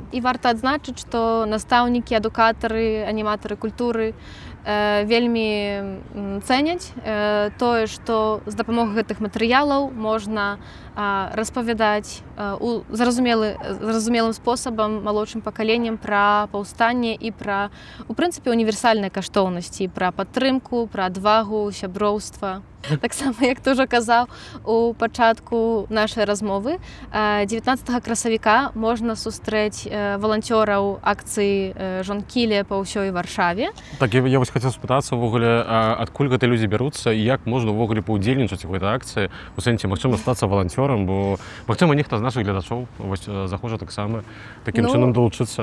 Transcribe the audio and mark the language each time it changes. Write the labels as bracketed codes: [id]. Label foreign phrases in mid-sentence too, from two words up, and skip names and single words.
[be] І варта адзначыць, што настаўнікі, адукатары, аніматары культуры вельмі цэняць тое, што з дапамогай гэтых матэрыялаў можна распавядаць зразумелым спосабам малодшым пакаленням пра паўстанне і пра, у прынцыпе, універсальныя каштоўнасці, пра падтрымку, пра адвагу, сяброўства. [uk] Так само, як ти вже казав у початку нашої розмови, [be] 19 красавіка можна сустрэць валанцёраў акцыі Жонкіле па ўсёй Варшаве. Так, я вось хацеў спытацца ўвогуле, адкуль гэтыя людзі бяруцца і як можна ўвогуле паўдзельнічаць у гэтай акцыі, у сэнсе, магчыма, стацца валанцёрам, бо, магчыма, нехта з нашых гледачоў вось захоча таксама такім чынам далучыцца.